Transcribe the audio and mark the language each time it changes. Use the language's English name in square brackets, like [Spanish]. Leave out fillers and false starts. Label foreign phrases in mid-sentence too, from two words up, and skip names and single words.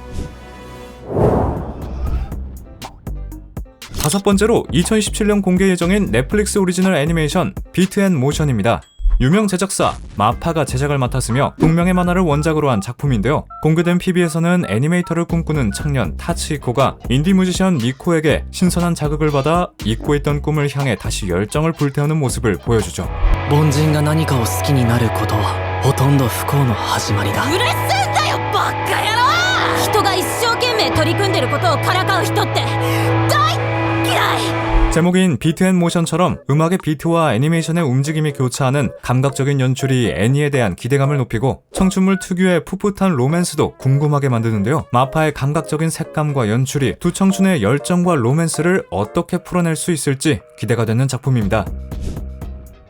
[Korean] 다섯 번째로 2017년 공개 예정인 넷플릭스 오리지널 애니메이션 비트 앤 모션입니다. 유명 제작사 마파가 제작을 맡았으며 동명의 만화를 원작으로 한 작품인데요. 공개된 PV에서는 애니메이터를 꿈꾸는 청년 타츠히코가 인디 뮤지션 미코에게 신선한 자극을 받아 잊고 있던 꿈을 향해 다시 열정을 불태우는 모습을 보여주죠. [Japanese] 凡人が何かを好きになることはほとんど不幸の始まりだ。うるせえんだよバッカ野郎。人が一生懸命取り組んでることをからかう人って大嫌い。 [Korean] 제목인 비트 앤 모션처럼 음악의 비트와 애니메이션의 움직임이 교차하는 감각적인 연출이 애니에 대한 기대감을 높이고 청춘물 특유의 풋풋한 로맨스도 궁금하게 만드는데요. 마파의 감각적인 색감과 연출이 두 청춘의 열정과 로맨스를 어떻게 풀어낼 수 있을지 기대가 되는 작품입니다.